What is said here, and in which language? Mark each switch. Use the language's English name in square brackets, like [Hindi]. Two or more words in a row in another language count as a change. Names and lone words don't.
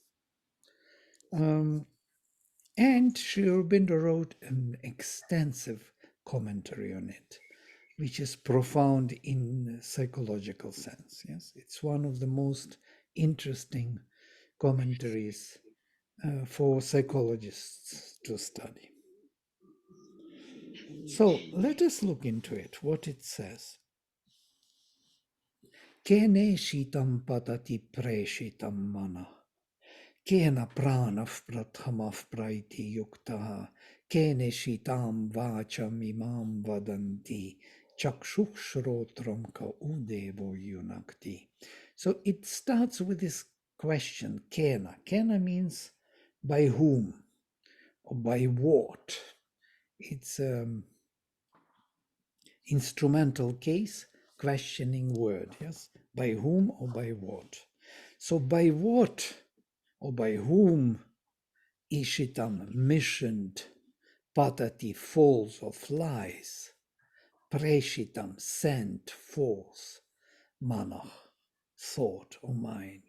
[English] And Sri Aurobindo wrote an extensive commentary on it, which is profound in psychological sense. Yes, it's one of the most interesting commentaries for psychologists to study. So let us look into it, what it says. [Sanskrit] Kene shitam patati preshitam mana. Kena pranav prathamav praiti yuktaha. Kene shitam vacham imam vadanti. Chakshukshrotam ka udevo yunakti. [English] So it starts with this question, Kena. Kena means by whom or by what. It's instrumental case, questioning word, yes? By whom or by what? So by what or by whom Ishitam missioned, Patati falls or flies, Preshitam sent falls, Manach thought or mind.